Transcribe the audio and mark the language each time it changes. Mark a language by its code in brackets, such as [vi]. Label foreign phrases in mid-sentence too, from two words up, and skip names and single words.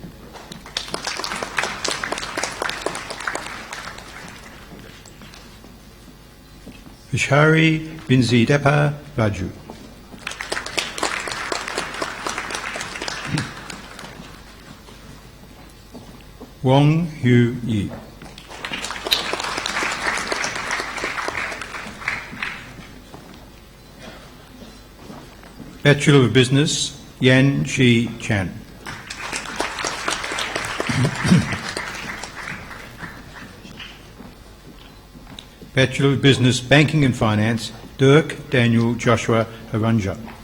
[en] Vishari Binzidepa Raju. Wong Hu Yi. Bachelor of Business, Yan Shi Chan. Bachelor of Business, Banking and Finance, Dirk Daniel Joshua Haranja.